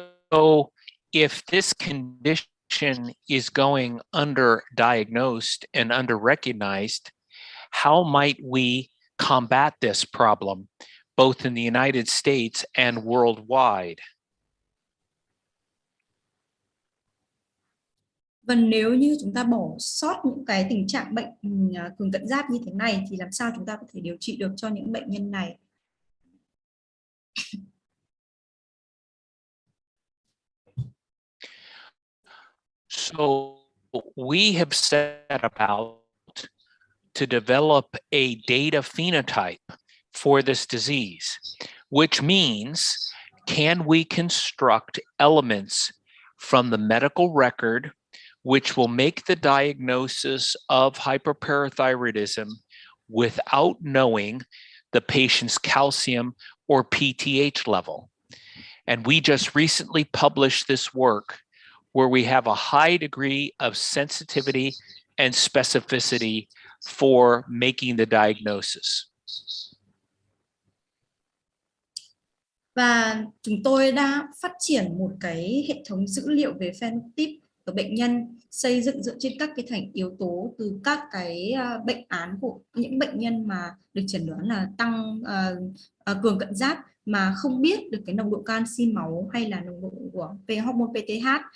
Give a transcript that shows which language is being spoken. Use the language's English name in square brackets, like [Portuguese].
[English] So if this condition is going underdiagnosed and underrecognized, how might we combat this problem, both in the United States and worldwide? [Vietnamese] Và nếu như chúng ta bỏ sót những cái tình trạng bệnh cường cận giáp như thế này thì làm sao chúng ta có thể điều trị được cho những bệnh nhân này? [English] So we have set about to develop a data phenotype for this disease, which means can we construct elements from the medical record which will make the diagnosis of hyperparathyroidism without knowing the patient's calcium or PTH level. And we just recently published this work where we have a high degree of sensitivity and specificity for making the diagnosis. [Vietnamese] Và chúng tôi đã phát triển một cái hệ thống dữ liệu về phenotype ở bệnh nhân, xây dựng dựa trên các cái thành yếu tố từ các cái bệnh án của những bệnh nhân mà được chẩn đoán là tăng cường cận giáp mà không biết được cái nồng độ canxi máu hay là nồng độ của hormone PTH.